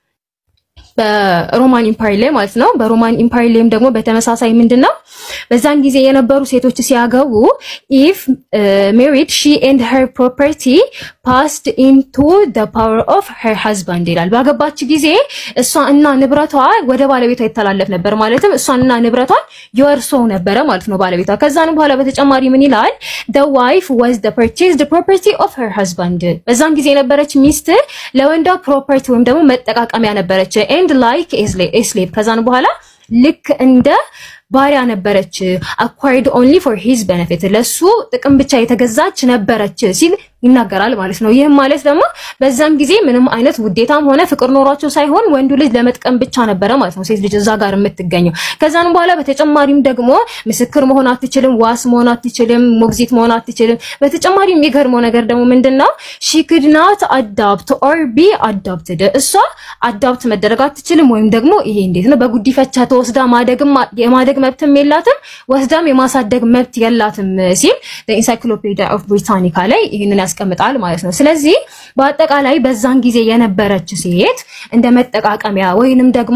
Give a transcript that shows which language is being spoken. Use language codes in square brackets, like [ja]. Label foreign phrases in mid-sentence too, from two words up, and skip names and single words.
[am] በሮማን ኢምፓየር ላይ ማለት ነው በሮማን ኢምፓየር ላይም ደግሞ በተመሳሳይ ምንድነው በዛን ጊዜ የነበሩ ሴቶች ሲያገቡ [en] if married she and her property passed into the power of her husband [am] ይላል ባገባች ጊዜ እሷ እና ንብረቷ ወደ ባለቤቷ ይተላለፍ ነበር ማለትም እሷና ንብረቷን ይወርሰው ነበር ማለት ነው ባለቤቷ ከዛን በኋላ በተጨማሪ ምን ይላል [en] the wife was the purchased property of her husband [am] በዛን ጊዜ የነበረች ሚስት ለወንዷ ፕሮፐርቲ ወይም ደግሞ መጠቃቀሚያ ነበረች [en] and like a slave [am] ከዛን በኋላ ልክ እንደ ባሪያ ነበረች [en] acquired only for his benefit [am] ለሱ ጥቅም ብቻ የተገዛች ነበረች ሲል ይናገራል ማለት ነው ይሄም ማለት ደግሞ በዛን ጊዜ ምንም አይነት ውዴታም ሆነ ፍቅር ኖሯቸው ሳይሆን ወንዱ ልጅ ለመጥቀም ብቻ ነበር ማለት ነው ሴት ልጅ እዛ ጋር የምትገኘው ከዛን በኋላ በተጨማሪም ደግሞ ምስክር መሆን አትችልም ዋስ መሆን አትችልም ሞግዚት መሆን አትችልም በተጨማሪም የሚገርመው ነገር ደግሞ ምንድነው [en] she could not adopt or be adopted [am] እሷ አዳፕት መደረግ አትችልም ወይም ደግሞ ይሄ እንዴት ነው በጉዲፈቻ ተወስዳ የማደግ መብትም የላትም ወስዳም የማሳደግ መብት የላትም ሲል በኢንሳይክሎፒዲያ ኦፍ ብሪታኒካ ላይ ይሄንን ያስቀምጣል ማለት ነው። ስለዚህ በአጠቃላይ በዛን ጊዜ የነበረች ሴት እንደ መጠቃቀሚያ ወይንም ደግሞ